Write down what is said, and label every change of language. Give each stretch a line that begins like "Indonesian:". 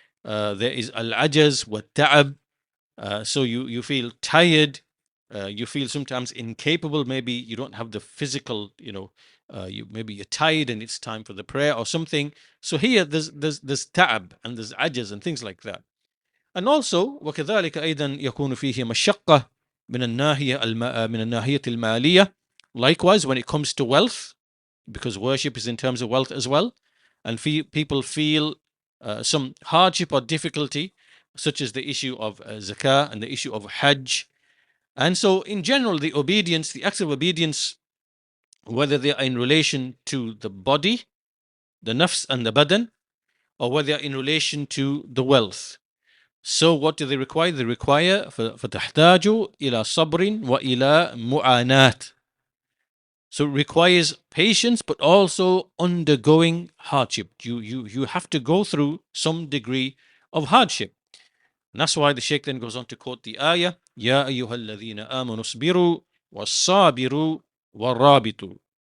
English: There is al-ajaz wa ta'ab, so you feel tired, you feel sometimes incapable, maybe you don't have the physical, you maybe you're tired and it's time for the prayer or something. So here there's ta'ab and there's ajaz and things like that. And also
Arabic: وكذلك أيضا يكون فيه مشقة من الناحية المالية.
English: Likewise, when it comes to wealth, because worship is in terms of wealth as well, and people feel some hardship or difficulty, such as the issue of zakah and the issue of hajj. And so in general, the obedience, the acts of obedience, whether they are in relation to the body, the nafs and the badan, or whether they are in relation to the wealth. So what do they require? They require
Arabic: فَتَحْتَاجُ إِلَى صَبْرٍ وَإِلَى مُعَانَاتٍ.
English: So it requires patience, but also undergoing hardship. You have to go through some degree of hardship. And that's why the Shaykh then goes on to quote the ayah,
Arabic: يَا أَيُّهَا الَّذِينَ آمَنُوا اصْبِرُوا وَالصَّابِرُوا وَالرَّابِطُوا.